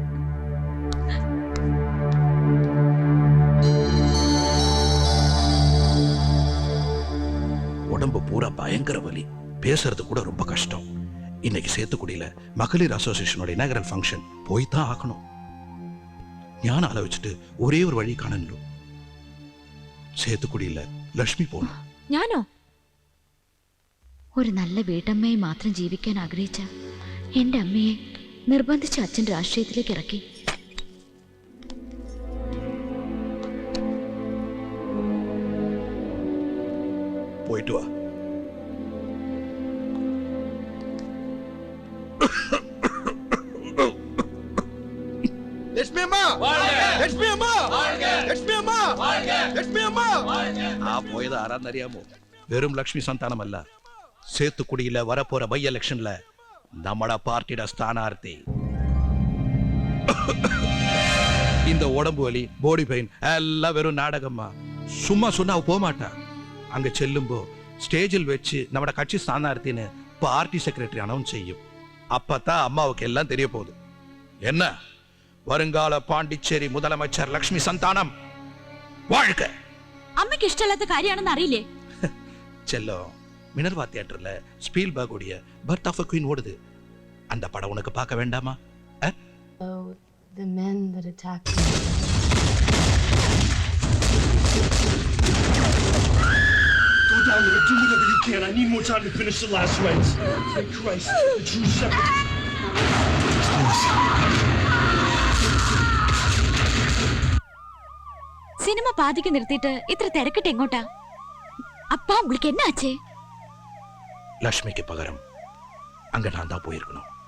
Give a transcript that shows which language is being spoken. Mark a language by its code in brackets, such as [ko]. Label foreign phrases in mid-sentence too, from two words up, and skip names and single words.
[ta] உடம்பு பூரா பயங்கர வலி, பேசுறது கூட ரொம்ப கஷ்டம். இன்னைக்கு சேத்துக்குடியில மகளிர் அசோசியேஷனோட [en] inaugural function [ta] போய் தான் ஆகணும். ஞான ஆலோசிச்சுட்டு ஒரே ஒரு வழி காணணும். [ml] சேத்துக்குடியில ലക്ഷ്മി പോണം. ഞാനോ? ഒരു നല്ല വീട്ടമ്മയെ മാത്രം ജീവിക്കാൻ ആഗ്രഹിച്ച എന്റെ അമ്മയെ നിർബന്ധിച്ച് അച്ഛൻ രാഷ്ട്രീയത്തിലേക്ക് ഇറക്കി. പോയിട്ട് വാ. ആ പോയത് ആരാന്നറിയാമോ? വെറും ലക്ഷ്മി സന്താനമല്ല, [ta] சேத்துக்குடியில வரப்போற பை எலெக்ஷன்ல நம்மட பார்ட்டியோட ஸ்தானார்த்தி. இந்த உடம்பு வலி, [en] body pain [ta] எல்லாம் வெறும் நாடகமா. சும்மா சொன்னா அவ போக மாட்டா. அங்க செல்லும்போ ஸ்டேஜில் வச்சு நம்மட கட்சி ஸ்தானார்த்தின்னு [en] party secretary [ta] அனௌன்ஸ் செய்யும். அப்பதான் அம்மாவுக்கு எல்லாம் தெரிய போகுது. என்ன, வருங்கால பாண்டிச்சேரி முதலமைச்சர் லக்ஷ்மி சந்தானம் வாழ்க. [ml] അമ്മയ്ക്ക് ഇഷ്ടമില്ലാത്ത കാര്യമാണെന്ന് അറിയില്ലേ? [ta] செல்லம், மினர்வா தியேட்டர்ல ஸ்பீல்பர்க் உடைய பர்த் ஆஃப் எ குயின் ஓடுது. அந்த படம் உனக்கு பார்க்க வேண்டாமா? [en] The men that attacked me. Go down there, do whatever you can. I need more time to finish the last rites. Thank Christ, the true shepherd. [ml] സിനിമ പാതിക്ക് നിർത്തിയിട്ട് ഇത്ര തിരക്കിട്ട് എങ്ങോട്ടാ? [ta] அப்பா உங்களுக்கு என்ன ஆச்சு? லட்சுமிக்கு பகரம் அங்க நான் தான் போயிருக்கணும்.